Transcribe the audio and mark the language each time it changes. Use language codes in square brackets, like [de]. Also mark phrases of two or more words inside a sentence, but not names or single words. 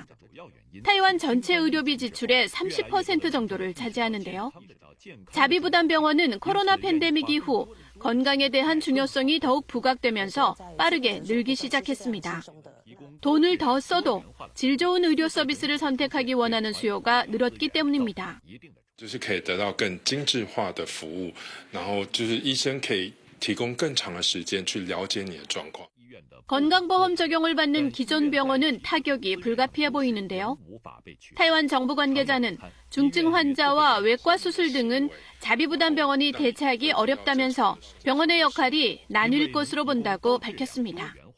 [ko] 타이완 전체 의료비 지출의 30% 정도를 차지하는데요. 자비부담 병원은 코로나 팬데믹 이후 건강에 대한 중요성이 더욱 부각되면서 빠르게 늘기 시작했습니다. 돈을 더 써도 질 좋은 의료 서비스를 선택하기 원하는 수요가 늘었기 때문입니다. [zh] 就是可以得到更精致化的服务，然后就是医生可以提供更长的时间去了解你的状况。 [ko] 건강보험 적용을 받는 기존 병원은 타격이 불가피해 보이는데요. 타이완 정부 관계자는 중증 환자와 외과 수술 등은 자비부담 병원이 대체하기 어렵다면서 병원의 역할이 나뉠 것으로 본다고 밝혔습니다.